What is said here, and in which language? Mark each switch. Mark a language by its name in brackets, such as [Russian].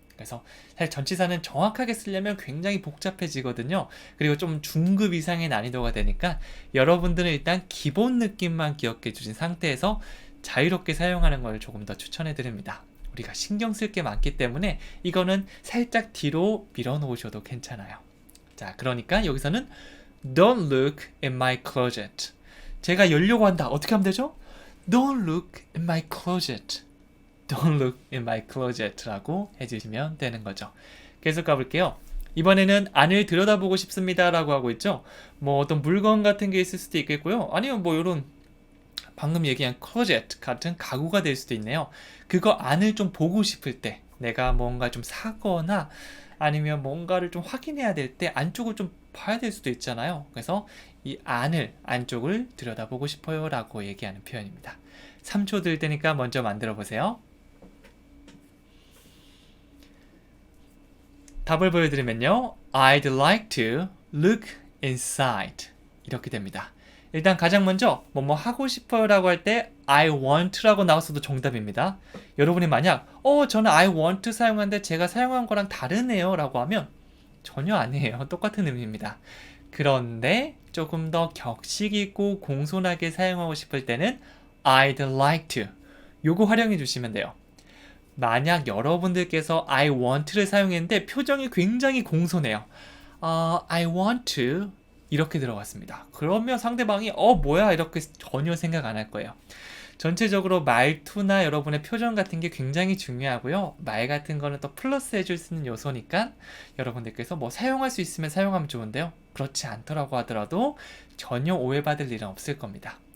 [Korean] 그래서 사실 전치사는 정확하게 쓰려면 굉장히 복잡해지거든요. 그리고 좀 중급 이상의 난이도가 되니까 여러분들은 일단 기본 느낌만 기억해 주신 상태에서 자유롭게 사용하는 걸 조금 더 추천해 드립니다. 우리가 신경 쓸 게 많기 때문에 이거는 살짝 뒤로 밀어 놓으셔도 괜찮아요. 자, 그러니까 여기서는 [English] Don't look in my closet. [Korean] 제가 열려고 한다. 어떻게 하면 되죠? [English] Don't look in my closet. Don't look in my closet [Korean] 라고 해주시면 되는 거죠. 계속 가볼게요. 이번에는 안을 들여다보고 싶습니다 라고 하고 있죠. 뭐 어떤 물건 같은 게 있을 수도 있겠고요. 아니면 뭐 이런 방금 얘기한 closet 같은 가구가 될 수도 있네요. 그거 안을 좀 보고 싶을 때 내가 뭔가 좀 사거나 아니면 뭔가를 좀 확인해야 될 때 안쪽을 좀 봐야 될 수도 있잖아요. 그래서 이 안쪽을 들여다보고 싶어요 라고 얘기하는 표현입니다. 3초 들 테니까 먼저 만들어 보세요. 답을 보여드리면요. [English] I'd like to look inside [Korean] 이렇게 됩니다. 일단 가장 먼저 뭐뭐 하고 싶어요 라고 할 때 [English] I want [Korean] 라고 나왔어도 정답입니다. 여러분이 만약 저는 [English] I want [Korean] 사용하는데 제가 사용한 거랑 다르네요 라고 하면 전혀 아니에요. 똑같은 의미입니다. 그런데 조금 더 격식 있고 공손하게 사용하고 싶을 때는 [English] I'd like to [Korean] 요거 활용해 주시면 돼요. 만약 여러분들께서 [English] I want [Korean] 를 사용했는데 표정이 굉장히 공손해요. [English] I want to [Korean] 이렇게 들어갔습니다. 그러면 상대방이 뭐야 이렇게 전혀 생각 안 할 거예요. 전체적으로 말투나 여러분의 표정 같은 게 굉장히 중요하고요. 말 같은 거는 또 플러스 해줄 수 있는 요소니까 여러분들께서 뭐 사용할 수 있으면 사용하면 좋은데요. 그렇지 않더라고 하더라도 전혀 오해받을 일은 없을 겁니다.